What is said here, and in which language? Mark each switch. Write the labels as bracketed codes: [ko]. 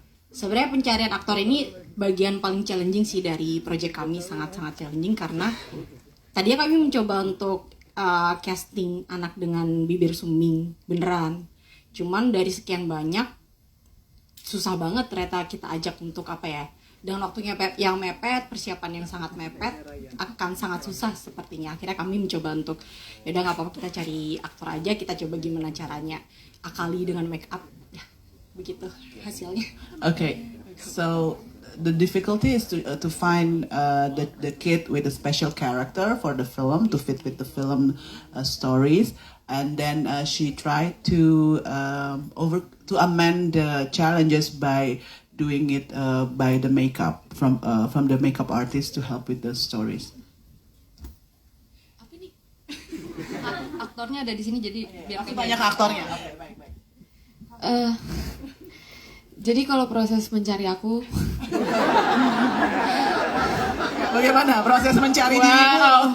[id] Sebenarnya pencarian aktor ini bagian paling challenging sih dari project kami, sangat-sangat challenging, karena tadinya kami mencoba untuk casting anak dengan bibir suming beneran, cuman dari sekian banyak susah banget ternyata kita ajak untuk dengan waktunya yang mepet, persiapan yang sangat mepet, akan sangat susah sepertinya. Akhirnya kami mencoba untuk yaudah nggak apa-apa, kita cari aktor aja, kita coba gimana caranya akali dengan make up, begitu hasilnya. [en] Okay, so the difficulty is to find the kid with a special character for the film to fit with the film stories. and then she tried to amend the challenges by doing it by the makeup from the makeup artist to help with the stories. [id] Apa nih? Aktornya ada di sini jadi biar aku Banyak aktornya. Oke, baik. Jadi kalau proses mencari aku, Bagaimana proses mencari dirimu?